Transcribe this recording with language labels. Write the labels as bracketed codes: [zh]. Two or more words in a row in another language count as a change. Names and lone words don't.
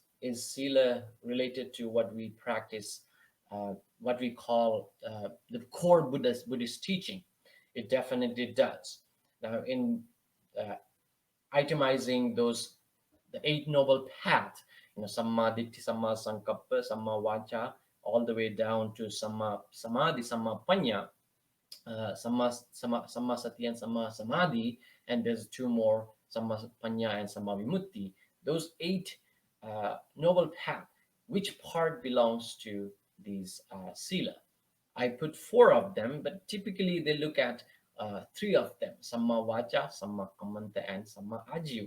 [en] Is Sila related to what we practice, what we call the core Buddhist teaching? It definitely does. Now, in uh, itemizing those the Eight Noble Path, [pi] Samma Ditti, Samma Sankappa, Samma Vacha, [en] all the way down to [pi] Samma Samadhi, Samma Panya, Samma Sati and Samma Samadhi, [en] and there's two more, [pi] Samma Panya and Samma Vimutti. [en] Those 8 noble path, which part belongs to these Sila? I put 4 of them, but typically they look at 3 of them, [pi] Samma Vacha, Samma Kammanta, and Samma Ajiva.